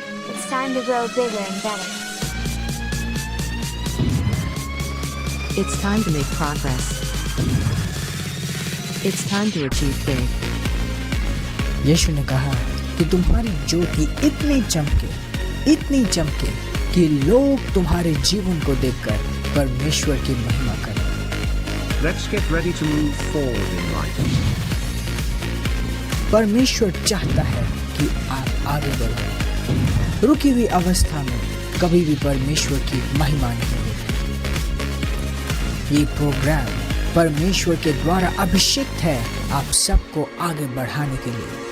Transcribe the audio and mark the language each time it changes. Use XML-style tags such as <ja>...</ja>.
<en>It's time to grow bigger and better. It's time to make progress. It's time to achieve big.</en> <hi>यीशु ने कहा कि तुम्हारी ज्योति इतनी चमके कि लोग तुम्हारे जीवन को देखकर परमेश्वर की महिमा करें।</hi> <en>Let's get ready to move forward in life.</en> <hi>परमेश्वर चाहता है कि आप आगे बढ़ो। रुकी हुई अवस्था में कभी भी परमेश्वर की महिमा नहीं होती। ये प्रोग्राम परमेश्वर के द्वारा अभिषेक है आप सबको आगे बढ़ाने के लिए।</hi>